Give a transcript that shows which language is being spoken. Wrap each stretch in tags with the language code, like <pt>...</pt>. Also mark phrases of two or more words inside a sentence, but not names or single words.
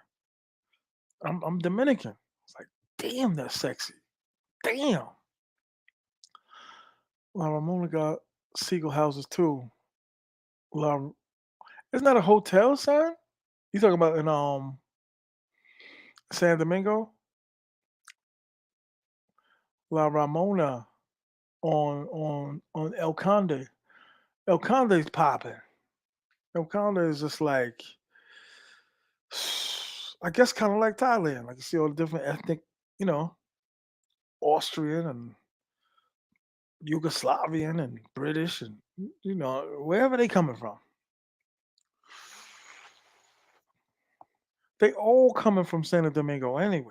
<en>I'm Dominican. It's like, damn, that's sexy. Damn. La Ramona got seagull houses too. La, isn't that a hotel, son? You talking about in San Domingo? La Ramona on El Conde. El Conde's popping. El Conde is just like, I guess, kind of like Thailand. Like you see all the different ethnic, you know, Austrian and Yugoslavian and British and wherever they coming from. They all coming from Santo Domingo anyway.</en>